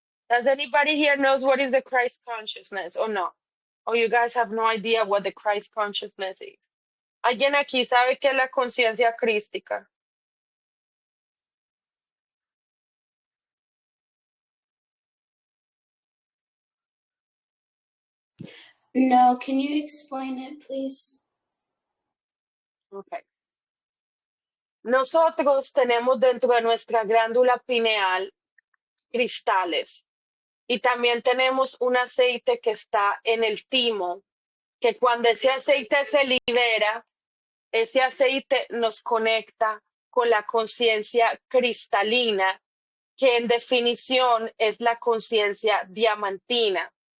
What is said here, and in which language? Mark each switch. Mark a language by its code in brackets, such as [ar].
[en] Does anybody here knows what is the Christ consciousness or no? Or you guys have no idea what the Christ consciousness is? [es] ¿Alguien aquí sabe qué es la conciencia crística? [en] No, can you explain it, please? Okay. [es] Nosotros tenemos dentro de nuestra glándula pineal cristales y también tenemos un aceite que está en el timo, que cuando ese aceite se libera, ese aceite nos conecta con la conciencia cristalina, que en definición es la conciencia diamantina.